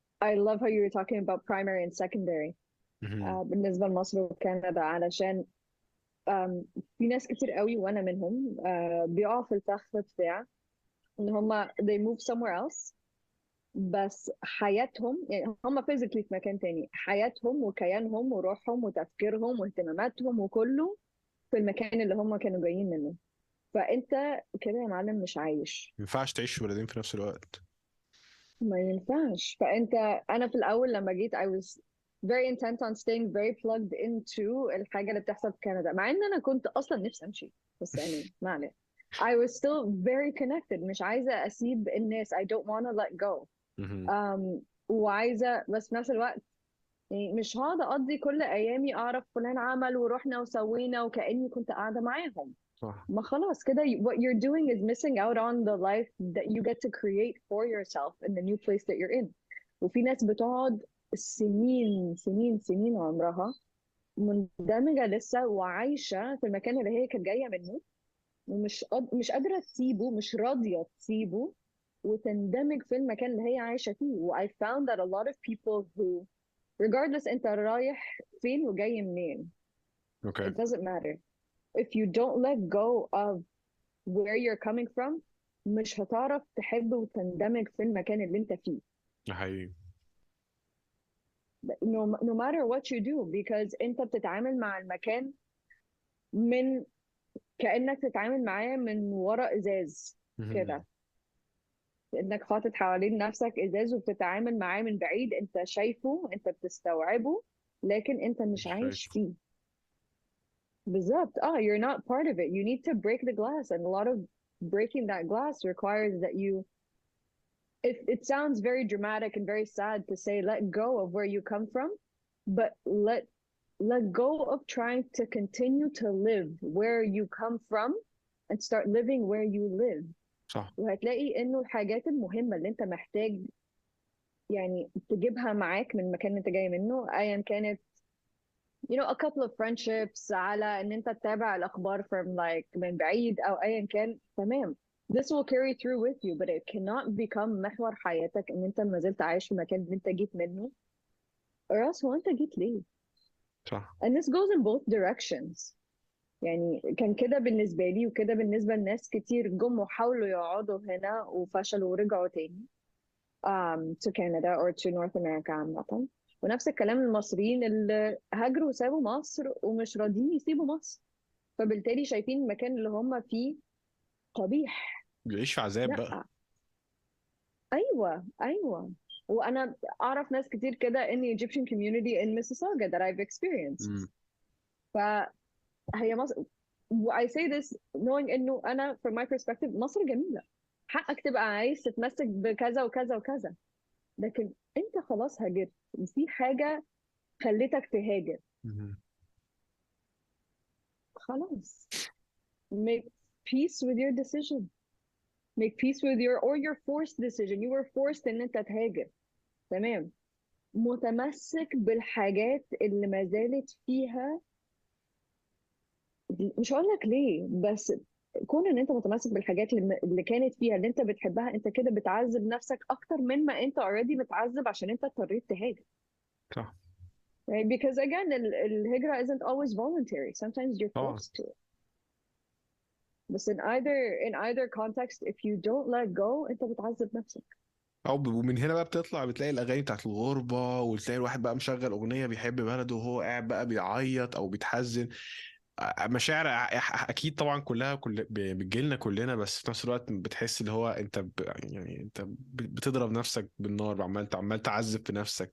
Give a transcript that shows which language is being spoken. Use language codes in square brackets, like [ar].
[en] I love how you were talking about primary and secondary. مهم. [ar] بالنسبة لمصر وكندا علشان في ناس كتير قوي وانا منهم بيقعوا في الفخ بتاع ان هم [en] they move somewhere else. [ar] بس حياتهم يعني هم physically في مكان تاني، حياتهم وكيانهم وروحهم وتفكيرهم واهتماماتهم وكله في المكان اللي هم كانوا جايين منه. فانت كده يا معلم مش عايش. ما ينفعش تعيش في بلدين في نفس الوقت. ما ينفعش. انا في الاول لما جيت [en] I was very intent on staying very plugged into [ar] الحاجه اللي بتحصل في كندا، مع ان انا كنت اصلا نفسي امشي، بس يعني ما عليه. [en] I was still very connected، [ar] مش عايزه اسيب الناس. [en] I don't want to let go. مهم. [ar] وعايزه بس في نفس الوقت يعني مش هقعد اقضي كل ايامي اعرف فلان عمل ورحنا وسوينا وكاني كنت قاعده معاهم. صح. ما خلاص كده [en] what you're doing is missing out on the life that you get to create for yourself in the new place that you're in. [ar] وفي ناس بتقعد سنين سنين سنين عمرها مندمجة لسه وعايشة في المكان اللي هي كانت جاية منه، مش قادرة تسيبه، مش راضية تسيبه وتندمج في المكان اللي هي عايشة فيه. [en] و I found that a lot of people who regardless [ar] انت رايح فين وجاي منين اوكي. [en] it doesn't matter. If you don't let go of where you're coming from [ar] مش هتعرف تحب وتندمج في المكان اللي انت فيه. ده حقيقي. [en] no matter what you do because [ar] انت بتتعامل مع المكان من كأنك تتعامل معاه من وراء ازاز مهم. كده. انك حاطط حوالين نفسك ازاز وبتتعامل معاه من بعيد، انت شايفه انت بتستوعبه لكن انت مش عايش شايف. فيه. بالظبط. [en] you're not part of it. You need to break the glass and a lot of breaking that glass requires that you it sounds very dramatic and very sad to say let go of where you come from, but let go of trying to continue to live where you come from and start living where you live. [ar] صح. وهتلاقي انه الحاجات المهمة اللي انت محتاج يعني تجيبها معاك من المكان اللي انت جاي منه ايا كانت [en] a couple of friendships [ar] على ان انت تتابع الاخبار [en] from like [ar] من بعيد او ايا كان تمام. [en] This will carry through with you but it cannot become [ar] محور حياتك ان انت ما زلت عايش في المكان اللي انت جيت منه [en] or else [ar] هو انت جيت ليه. صح. [en] and this goes in both directions. [ar] يعني كان كده بالنسبة لي وكده بالنسبة لناس كتير جم وحاولوا يقعدوا هنا وفشلوا ورجعوا تاني. [en] to Canada or to North America عامة. [ar] ونفس الكلام المصريين اللي هاجروا وسابوا مصر ومش راضيين يسيبوا مصر، فبالتالي شايفين المكان اللي هم فيه قبيح. بيعيش في عذاب بقى. لا، ايوه ايوه. وانا اعرف ناس كتير كده [en] in the Egyptian community in Mississauga that I've experienced. مم. [ar] فهي مصر. [en] I say this knowing [ar] انه انا [en] from my perspective [ar] مصر جميلة، حقك تبقى عايز تتمسك بكذا وكذا وكذا، لكن انت خلاص هاجرت وفي حاجة خلتك تهاجر، مم. [en] خلاص make peace with your decision. make peace with your forced decision. You were forced [ar] ان انت تهاجر، تمام. متمسك بالحاجات اللي ما زالت فيها، مش هقول لك ليه، بس كون ان انت متمسك بالحاجات اللي كانت فيها اللي انت بتحبها، انت كده بتعذب نفسك اكتر من ما انت already متعذب عشان انت اضطريت تهاجر. صح. [en] Right? Because again الهجرة isn't always voluntary. Sometimes you're [ar] طبعا. [en] forced to it. بس in either context if you don't let go [ar] انت بتعذب نفسك. ومن هنا بقى بتطلع بتلاقي الاغاني بتاعت الغربه، وتلاقي الواحد بقى مشغل اغنيه بيحب بلده وهو قاعد بقى بيعيط او بيتحزن. مشاعر اكيد طبعا كلها بتجيلنا كلنا، بس في نفس الوقت بتحس اللي هو انت يعني انت بتضرب نفسك بالنار، عمال تعذب في نفسك.